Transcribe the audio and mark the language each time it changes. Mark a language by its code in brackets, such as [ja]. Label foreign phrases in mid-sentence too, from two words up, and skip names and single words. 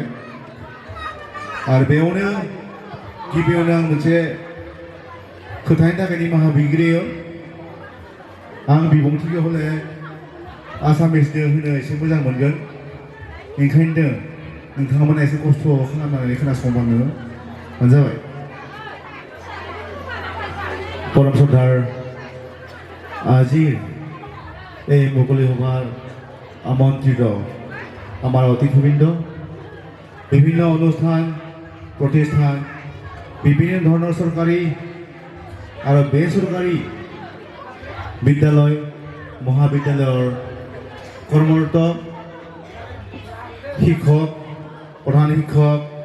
[brx] आरो बेयावनो गिबियावनो आं मोनसे खोथानि थाखाय निमाहा बिग्रोयो। आं बिबुंथिखौ हले आसामिसनो होनो एसे मोजां मोनगोन, ओंखायनो नोंथांमोना एसे खस्थ' खालामनानै खोनासंबानो जाबाय। [bn] পরম শ্রদ্ধার আজির এই মুকলি সভার আমন্ত্রিত আমার অতিথিবৃন্দ, বিভিন্ন অনুষ্ঠান প্রতিষ্ঠান, বিভিন্ন ধরনের সরকারি আর বেসরকারি বিদ্যালয় মহাবিদ্যালয়ের কর্মরত শিক্ষক, প্রধান শিক্ষক,